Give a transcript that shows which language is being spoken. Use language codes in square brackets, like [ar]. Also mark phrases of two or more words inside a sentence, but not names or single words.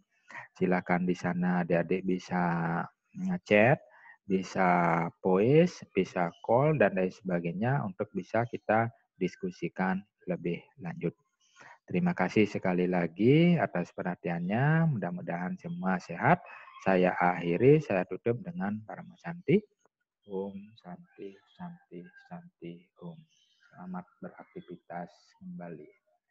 [id] Silakan di sana adik-adik bisa ngechat, bisa voice, bisa call, dan lain sebagainya untuk bisa kita diskusikan lebih lanjut. Terima kasih sekali lagi atas perhatiannya. Mudah-mudahan semua sehat. Saya akhiri, saya tutup dengan Parama Santi. [sa] Om Santi, Santi, Santi, Om. [id] Selamat beraktivitas kembali.